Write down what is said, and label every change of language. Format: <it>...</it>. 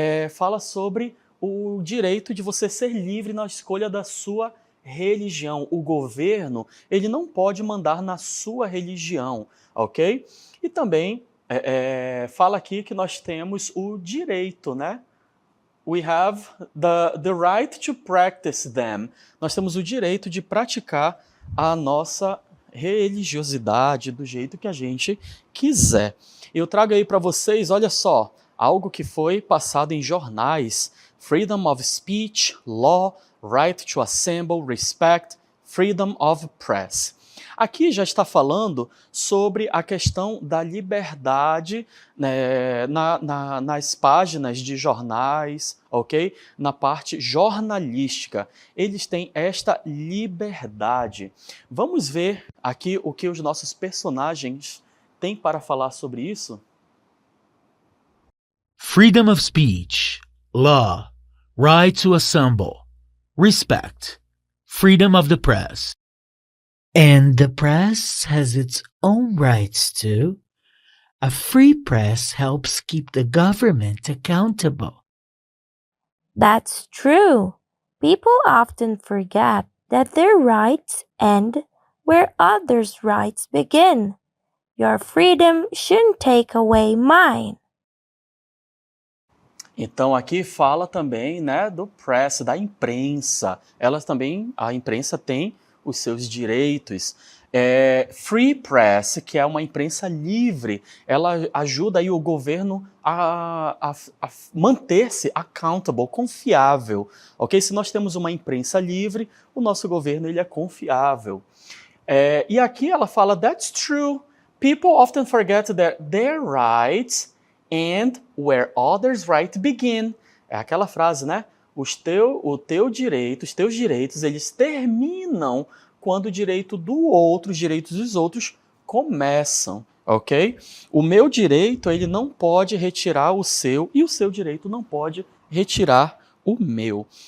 <pt>Fala sobre o direito de você ser livre na escolha da sua religião. O governo, ele não pode mandar na sua religião, ok? E também fala aqui que nós temos o direito, né?</pt> <en>We have the right to practice them.</en> <pt>Nós temos o direito de praticar a nossa religiosidade do jeito que a gente quiser. Eu trago aí para vocês, olha só, algo que foi passado em jornais.</pt> <en>Freedom of speech, law, right to assemble, respect, freedom of press.</en> <pt>Aqui já está falando sobre a questão da liberdade, né, nas páginas de jornais, ok? Na parte jornalística. Eles têm esta liberdade. Vamos ver aqui o que os nossos personagens têm para falar sobre isso?</pt> <en>Freedom of speech, law, right to assemble, respect, freedom of the press. And the press has its own rights too. A free press helps keep the government accountable. That's true. People often forget that their rights end where others' rights begin. Your freedom shouldn't take away mine.</en> <pt>Então aqui fala também, né, do press, da imprensa. A imprensa tem os seus direitos. Free press, que é uma imprensa livre, ela ajuda aí o governo a manter-se accountable, confiável, ok? Se nós temos uma imprensa livre, o nosso governo ele é confiável. E aqui ela fala,</pt> <en>that's true. People often forget their rights and where others' rights begin.</en> <pt>É aquela frase, né? Os teus direitos, eles terminam quando o direito os direitos dos outros começam, ok? O meu direito, ele não pode retirar o seu e o seu direito não pode retirar o meu.</pt>